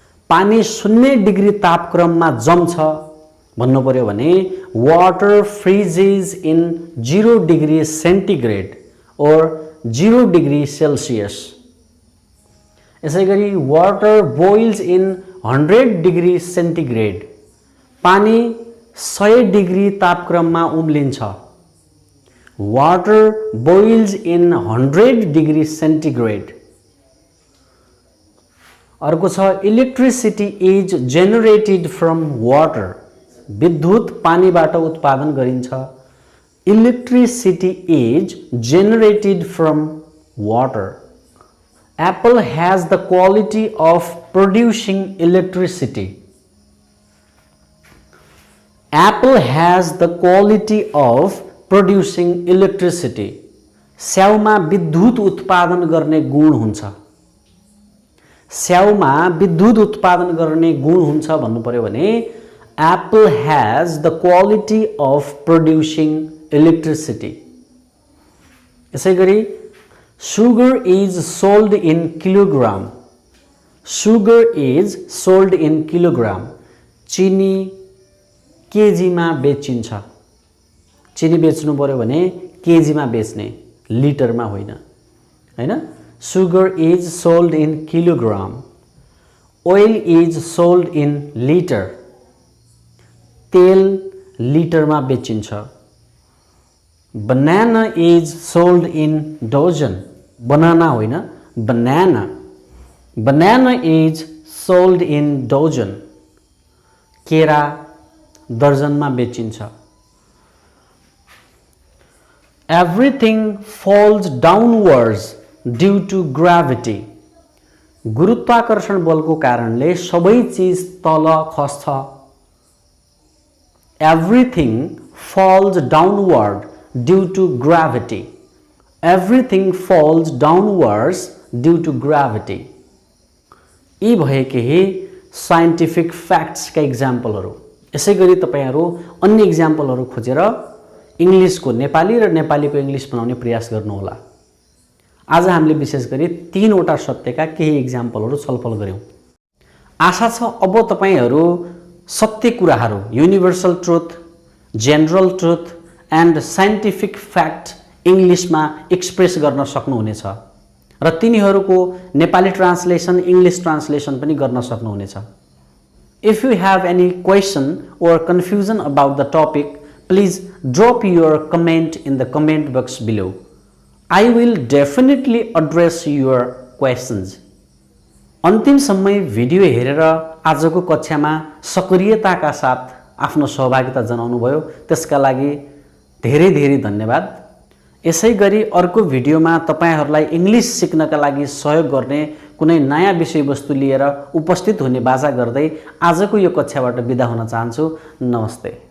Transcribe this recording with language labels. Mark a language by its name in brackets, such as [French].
[Nepali] पानी 0 डिग्री तापक्रममा जम्छ भन्नु पर्यो भने [English] Water freezes in 0 degree centigrade और 0 degree Celsius. [Nepali] यसै गरी [English] Water boils in 100 degree centigrade. [Nepali] पानी 100 डिग्री तापक्रममा उम्लिन्छ। [English] Water boils in 100 degree centigrade. [Nepali] अर्को छ [English] Electricity is generated from water. [Nepali] विद्युत पानीबाट उत्पादन गरिन्छ। [English] Electricity is generated from water. Apple has the quality of producing electricity. Apple has the quality of producing electricity. [Nepali] स्याउमा विद्युत उत्पादन गर्ने गुण हुन्छ। स्याउमा विद्युत उत्पादन गर्ने गुण हुन्छ भन्नु पर्यो भने [English] Apple has the quality of producing electricity. [Nepali] यसै गरी [English] sugar is sold in kilogram. Sugar is sold in kilogram. [Nepali] चिनी केजीमा बेचिन्छ। चिनी बेच्नु पर्यो भने केजीमा बेच्ने, लिटरमा होइन, हैन? [English] Sugar is sold in kilogram. Oil is sold in liter. [Nepali] तेल लिटरमा बेचिन्छ। [English] Banana is sold in dozen. Banana [Nepali] होइन, [English] banana. Banana is sold in dozen. [Nepali] केरा दर्जनमा बेचिन्छ। [English] Everything falls downwards due to gravity. [Nepali] गुरुत्वाकर्षण बलको कारणले सबै चीज तल खस्छ। [English] Everything falls downward due to gravity. Everything falls downwards due to gravity. [Nepali] यी भए केही साइन्टिफिक फ्याक्ट्सका इक्जाम्पलहरू। यसै गरी तपाईहरु अन्य इक्जाम्पलहरू खोजेर इंग्लिशको नेपाली र नेपालीको इंग्लिश बनाउने प्रयास गर्नुहोला। आज हामीले विशेष गरी 3 वटा सत्यका केही इक्जाम्पलहरू छलफल गर्यौं। आशा छ अब तपाईहरु सत्य कुराहरू, universal truth, general truth and scientific fact इंग्लिशमा express गर्न सक्नुहुनेछ र तिनीहरूको नेपाली ट्रान्सलेसन, इंग्लिश ट्रान्सलेसन पनि गर्न सक्नुहुनेछ। [English] If you have any question or confusion about the topic, please drop your comment in the comment box below. I will definitely address your questions. [Nepali] अन्तिम समय video हेरेर आजको कक्षामा सक्रियताका साथ आफ्नो सहभागिता जनाउनु भयो, त्यसका लागि धेरै धेरै धन्यवाद। यसै गरी अर्को भिडियोमा तपाईहरुलाई इंग्लिश सिक्नका लागि सहयोग गर्ने कुनै नयाँ विषयवस्तु लिएर उपस्थित हुने बाचा गर्दै आजको यो कक्षाबाट बिदा हुन चाहन्छु। नमस्ते।